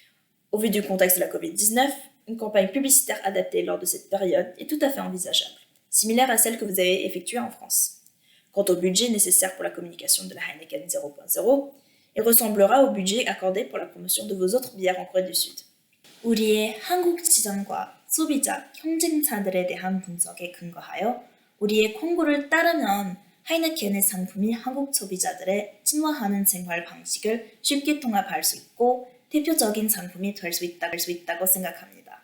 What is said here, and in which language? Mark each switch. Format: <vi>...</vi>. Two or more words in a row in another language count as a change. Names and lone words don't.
<fr>Au vu du contexte de la Covid-19, Une campagne publicitaire adaptée lors de cette période est tout à fait envisageable, similaire à celle que vous avez effectuée en France. Quant au budget nécessaire pour la communication de la Heineken 0.0, il ressemblera au budget accordé pour la promotion de vos autres bières en Corée du Sud.</fr> <ko>우리의 한국 시장과 소비자, 경쟁자들에 대한 분석에 근거하여 우리의 광고를 따르면 하이네켄의 상품이 한국 소비자들의 친화하는 생활 방식을 쉽게 통합할 수 있고 대표적인 상품이 될 수 있다고 생각합니다.</ko>